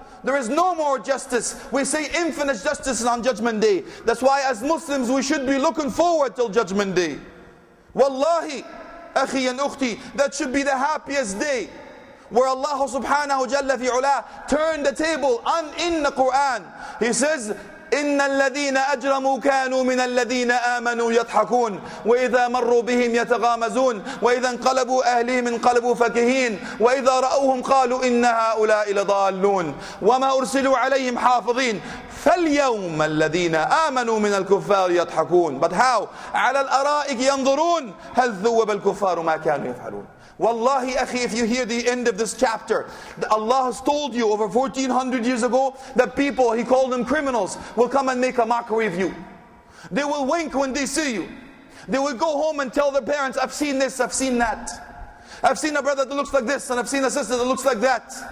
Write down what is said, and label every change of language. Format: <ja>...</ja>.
<en>There is no more justice. We say infinite justice on Judgment Day. That's why as Muslims we should be looking forward till Judgment Day. Wallahi, akhi and ukhti, that should be the happiest day, where Allah subhanahu jalla fi ula turned the table in the Quran. He says,</en> <ar>إن الذين أجرموا كانوا من الذين آمنوا يضحكون وإذا مروا بهم يتغامزون وإذا انقلبوا أهلهم انقلبوا فكهين وإذا رأوهم قالوا إن هؤلاء لضالون وما أرسلوا عليهم حافظين فاليوم الذين آمنوا من الكفار يضحكون.</ar> <en>But how?</en> <ar>على الأرائك ينظرون هل ثوب الكفار ما كانوا يفعلون.</ar> <en>Wallahi, akhi, if you hear the end of this chapter, Allah has told you over 1400 years ago that people, He called them criminals, will come and make a mockery of you. They will wink when they see you. They will go home and tell their parents, I've seen this, I've seen that. I've seen a brother that looks like this, and I've seen a sister that looks like that.</en>